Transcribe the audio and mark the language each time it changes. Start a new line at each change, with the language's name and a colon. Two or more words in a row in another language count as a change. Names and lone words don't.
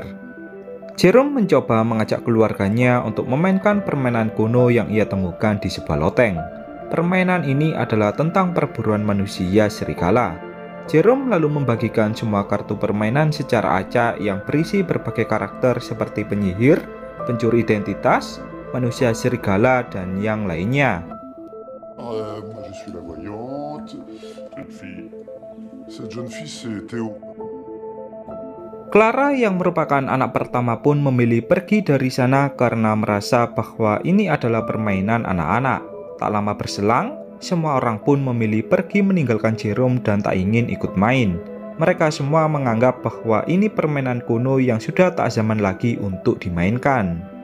Indonesian: Jerome mencoba mengajak keluarganya untuk memainkan permainan kuno yang ia temukan di sebuah loteng. Permainan ini adalah tentang perburuan manusia serigala. Jerome lalu membagikan semua kartu permainan secara acak yang berisi berbagai karakter seperti penyihir, pencuri identitas, manusia serigala, dan yang lainnya.
French: Je suis la voyante. Jeune fille. Cette jeune fille, c'est Theo.
Indonesian: Clara yang merupakan anak pertama pun memilih pergi dari sana karena merasa bahwa ini adalah permainan anak-anak. Tak lama berselang, semua orang pun memilih pergi meninggalkan Jerome dan tak ingin ikut main. Mereka semua menganggap bahwa ini permainan kuno yang sudah tak zaman lagi untuk dimainkan.